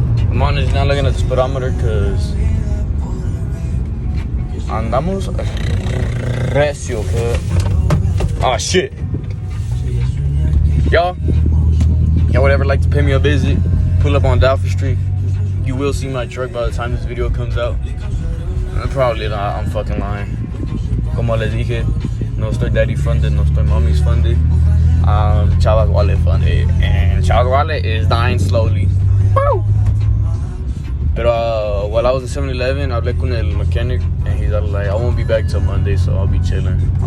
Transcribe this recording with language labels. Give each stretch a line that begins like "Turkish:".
English: I'm honestly not looking at the speedometer because
Spanish: andamos recio,
English: cuz. Oh shit. Y'all would ever like to pay me a visit, pull up on Dalford Street. You will see my truck by the time this video comes out. Probably not, I'm fucking lying.
Spanish: Como les dije, no estoy
English: daddy funded,
Spanish: no estoy
English: mommy's funded. Chava's wallet funded, and Chava's wallet is dying slowly. Woo! But while I was in 7-Eleven, I
Spanish: hablé con el
English: mechanic, and he's like, I won't be back till Monday, so I'll be chilling.